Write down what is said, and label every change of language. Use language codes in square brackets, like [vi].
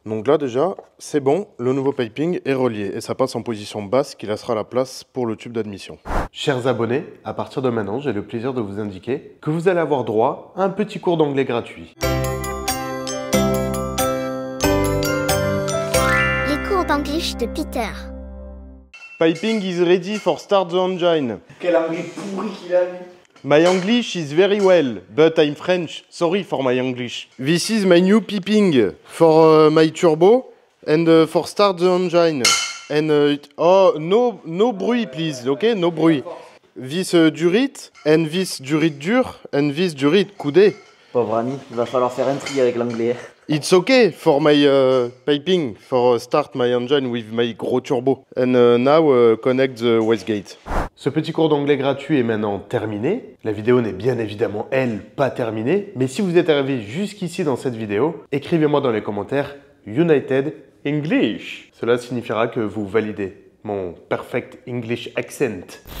[fr] Donc là déjà, c'est bon, le nouveau piping est relié et ça passe en position basse qui laissera la place pour le tube d'admission. Chers abonnés, à partir de maintenant, j'ai le plaisir de vous indiquer que vous allez avoir droit à un petit cours d'anglais gratuit. Les cours d'anglais de Peter. [en] Piping is ready for start the engine. [fr] Quel anglais pourri qu'il a, lui. [en] My English is very well, but I'm French. Sorry for my English. This is my new piping for my turbo and for start the engine. And oh, no bruit, please, okay? No bruit. This durite and this durite dur and this durite coudé. [fr] Pauvre ami, il va falloir faire un tri avec l'anglais. [en] It's okay for my piping, for start my engine with my gros turbo. And now connect the wastegate. [fr] Ce petit cours d'anglais gratuit est maintenant terminé. La vidéo n'est bien évidemment, elle, pas terminée. Mais si vous êtes arrivé jusqu'ici dans cette vidéo, écrivez-moi dans les commentaires [en] United English. [fr] Cela signifiera que vous validez mon [en] perfect English accent.